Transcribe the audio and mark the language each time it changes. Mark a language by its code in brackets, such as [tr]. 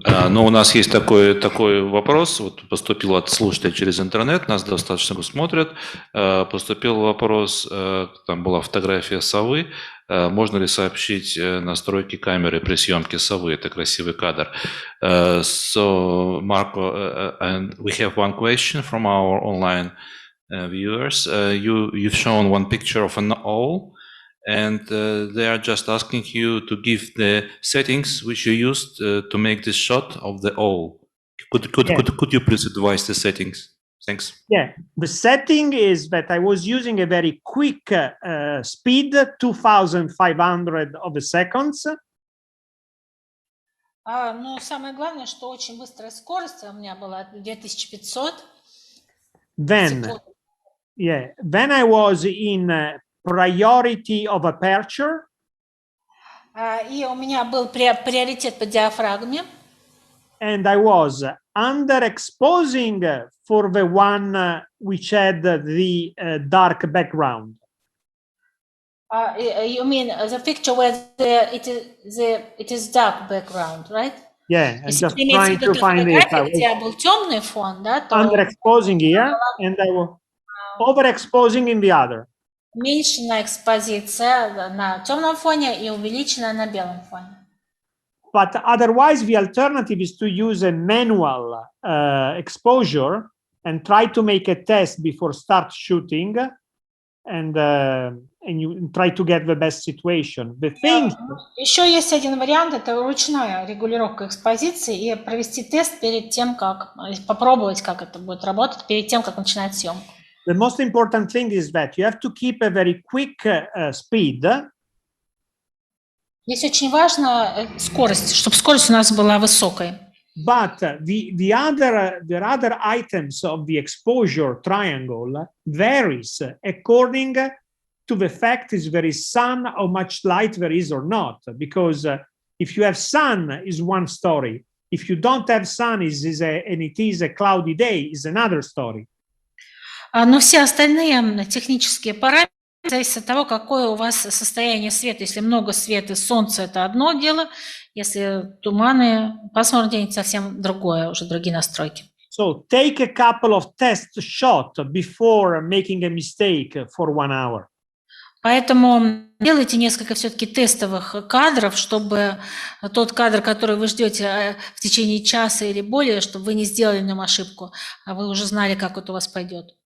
[ru] Ну, у нас есть такой вопрос, вот поступил от слушателя через интернет, нас достаточно смотрят, поступил вопрос, там была фотография совы, можно ли сообщить настройки камеры при съемке совы, это красивый кадр. [en] So, Marco, and we have one question from our online viewers. You've shown one picture of an owl, and they are just asking you to give the settings which you used to make this shot of the owl. Could you please advise the settings? Thanks. Yeah, the setting is that I was using a very quick speed, 2,500 of a seconds. [ru] Ну, самое главное, что очень быстрая скорость у меня была 2500. [en] Then I was in priority of aperture. [ru] И у меня был приоритет по диафрагме. [en] And I was underexposing for the one which had the dark background. You mean the picture where it is dark background, right? Yeah, I'm just trying to find it. [ru] Был темный фон, да, то [en] underexposing here, and I was overexposing in the other. [ru] Уменьшенная экспозиция на темном фоне и увеличенная на белом фоне. [en] But otherwise, the alternative is to use a manual exposure and try to make a test before start shooting, and you try to get the best situation. The thing. [ru] Еще есть один вариант, это ручная регулировка экспозиции и провести тест перед тем, как попробовать, как это будет работать, перед тем, как начинать съемку. [en] The most important thing is that you have to keep a very quick speed. [ru] Здесь очень важно скорость, чтобы скорость у нас была высокой. [en] But the other items of the exposure triangle varies according to the fact is there is sun, how much light there is or not. Because if you have sun is one story. If you don't have sun and it is a cloudy day is another story. [ru] Но все остальные технические параметры зависят от того, какое у вас состояние света. Если много света, солнце – это одно дело. Если туманы, пасмурный день – совсем другое, уже другие настройки. [en] So take a couple of test shots before making a mistake for 1 hour. [ru] Поэтому делайте несколько все-таки тестовых кадров, чтобы тот кадр, который вы ждете в течение часа или более, чтобы вы не сделали в нем ошибку, а вы уже знали, как это у вас пойдет.